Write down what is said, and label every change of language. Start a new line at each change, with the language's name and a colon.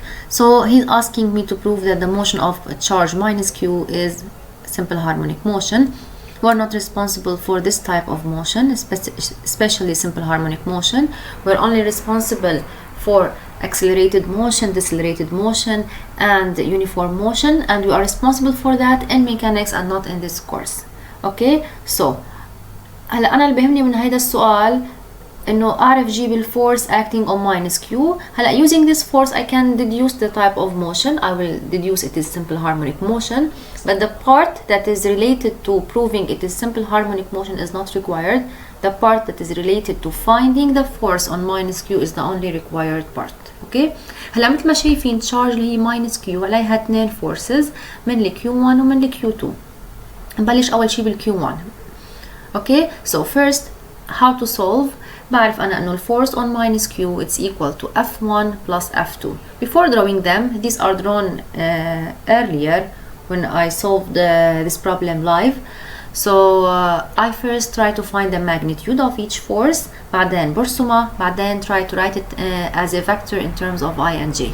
English: So he's asking me to prove that the motion of a charge minus q is simple harmonic motion. We're not responsible for this type of motion, especially simple harmonic motion. We're only responsible for accelerated motion, decelerated motion, and uniform motion, and we are responsible for that in mechanics and not in this course.
Arabic: Okay, so هلا أنا اللي بيهمني من هيدا السؤال إنه أعرف جيب الفورس
English: acting on minus q. هلا using this force I can deduce the type of motion. I will deduce it is simple harmonic motion, but the part that is related to proving it is simple harmonic motion is not required. The part that is related to finding the force on minus q is the only required part.
Arabic: اوكي هلا مثل ما شايفين تشارج اللي هي minus q عليها اثنين فورسز من ال q1 ومن ال q2. نبلش اول شيء بال q1.
English: Okay so first how to solve.
Arabic: بعرف أنا إنه
English: الforce on minus q it's equal to f1 plus f2. Before drawing them, these are drawn earlier when I solved this problem live. So I first try to find the magnitude of each force,
Arabic: بعدين برسمها، بعدين
English: try to write it as a vector in terms of I and j.